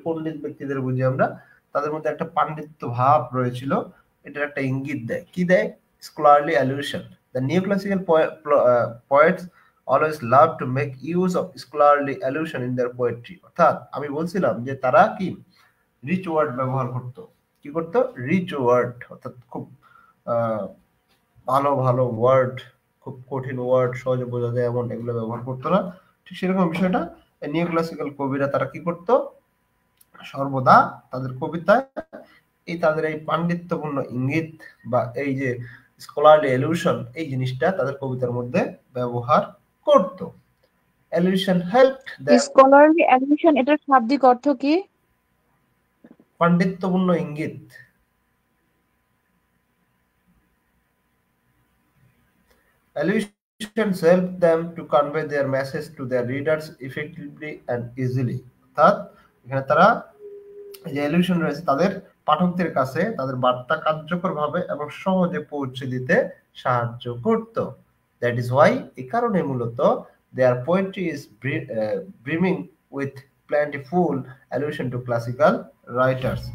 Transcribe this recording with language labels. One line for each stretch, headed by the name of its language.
Bangla: পণ্ডিত ব্যক্তিদের বুঝি আমরা। তাদের মধ্যে একটা পাণ্ডিত্য ভাব রয়েছিল, এটার একটা ইঙ্গিত দেয়। কি দেয়? Scholarly অ্যালিউশন।
English: The neoclassical poets always love to make use of scholarly allusion in their poetry.
Bangla: অর্থাৎ আমি বলছিলাম যে তারা কি রিচ ওয়ার্ড ব্যবহার করত। কি করত? রিচ ওয়ার্ড, অর্থাৎ খুব ভালো ভালো ওয়ার্ড, খুব কঠিন ওয়ার্ড সহজে বোঝা যায় এমন এগুলো ব্যবহার করতো না। ঠিক সেরকম বিষয়টা নিওক্লাসিক্যাল কবিরা তারা কি করত? সর্বদা তাদের কবিতায় তাদের এই পাণ্ডিত্যপূর্ণ ইঙ্গিত বা এই যে স্কলারলি এলিউশন, এই জিনিসটা তাদের কবিতার মধ্যে ব্যবহার করত।
English: allusion helped the
Bangla: scholarly admission, এটার শাব্দিক অর্থ কি? পাণ্ডিত্যপূর্ণ ইঙ্গিত।
English: Allusions help them to convey their message to their readers effectively and easily.
Bangla: অর্থাৎ এখানে তারা যে অ্যালিউশন রয়েছে তাদের পাঠকদের কাছে তাদের বার্তা কার্যকরভাবে এবং সহজে পৌঁছে দিতে সাহায্য করত।
English: that is why,
Bangla: এই কারণে মূলত
English: Their poetry is brimming with plentiful allusion to classical writers.